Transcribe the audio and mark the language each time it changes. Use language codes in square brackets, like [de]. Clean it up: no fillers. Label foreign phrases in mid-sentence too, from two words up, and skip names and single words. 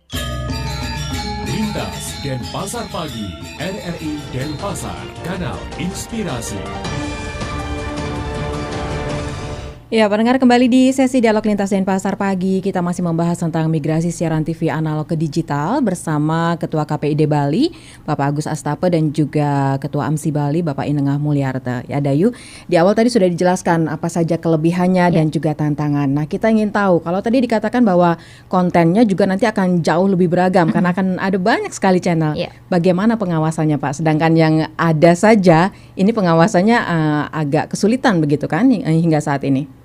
[id] Lintas Denpasar Pagi, RRI Denpasar, Kanal Inspirasi. Ya, pendengar, kembali di sesi Dialog Lintas Denpasar Pagi. Kita masih membahas tentang migrasi siaran TV analog ke digital bersama Ketua KPID Bali, Bapak Agus Astape, dan juga Ketua AMSI Bali, Bapak Inengah Mulyarta. Ya, Dayu, di awal tadi sudah dijelaskan apa saja kelebihannya dan juga tantangan. Nah, kita ingin tahu, kalau tadi dikatakan bahwa kontennya juga nanti akan jauh lebih beragam karena akan ada banyak sekali channel. Bagaimana pengawasannya, Pak? Sedangkan yang ada saja, ini pengawasannya agak kesulitan begitu kan hingga saat ini?